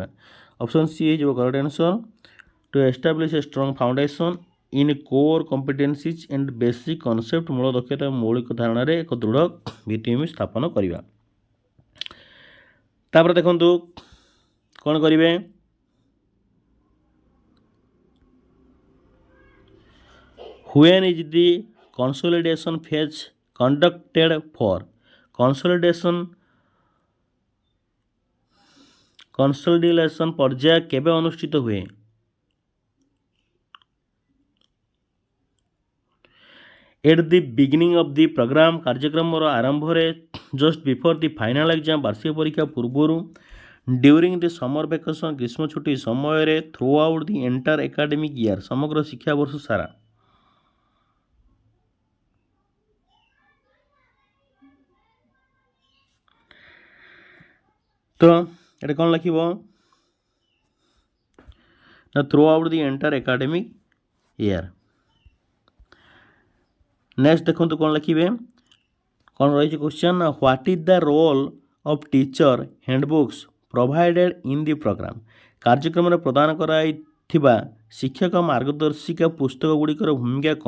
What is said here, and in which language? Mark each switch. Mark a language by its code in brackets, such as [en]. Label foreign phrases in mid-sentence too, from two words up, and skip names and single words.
[en] option C ହେଇଯିବ correct answer. to establish a strong foundation in core competencies and basic concept, [or] ମୂଳ ଦକ୍ଷତା ଏବଂ ମୌଳିକ ଧାରଣାରେ ଏକ ଦୃଢ଼ ଭିତ୍ତିଭୂମି ସ୍ଥାପନ କରିବା। ତାପରେ ଦେଖନ୍ତୁ କ'ଣ କରିବେ? [en] When is the consolidation phase conducted for? [or] consolidation ପର୍ଯ୍ୟାୟ କେବେ ଅନୁଷ୍ଠିତ ହୁଏ? [en] At the beginning of the program, [or] କାର୍ଯ୍ୟକ୍ରମର ଆରମ୍ଭରେ। [en] Just before the final exam, [or] ବାର୍ଷିକ ପରୀକ୍ଷା ପୂର୍ବରୁ। [en] During the summer vacation, [or] ଗ୍ରୀଷ୍ମ ଛୁଟି ସମୟରେ। [en] Throughout the entire academic year, [or] ସମଗ୍ର ଶିକ୍ଷାବର୍ଷ ସାରା। ତ ଏଟା କ'ଣ ଲେଖିବ? ନା [en] throughout the entire academic year। [or] ନେକ୍ସଟ ଦେଖନ୍ତୁ କ'ଣ ଲେଖିବେ? କ'ଣ ରହିଛି କ୍ୱେଶ୍ଚନ୍? [en] ନା what is the role of teacher handbooks provided in the program. [or] କାର୍ଯ୍ୟକ୍ରମରେ ପ୍ରଦାନ କରାଯାଇଥିବା ଶିକ୍ଷକ ମାର୍ଗଦର୍ଶିକା ପୁସ୍ତକ ଗୁଡ଼ିକର ଭୂମିକା କ'ଣ?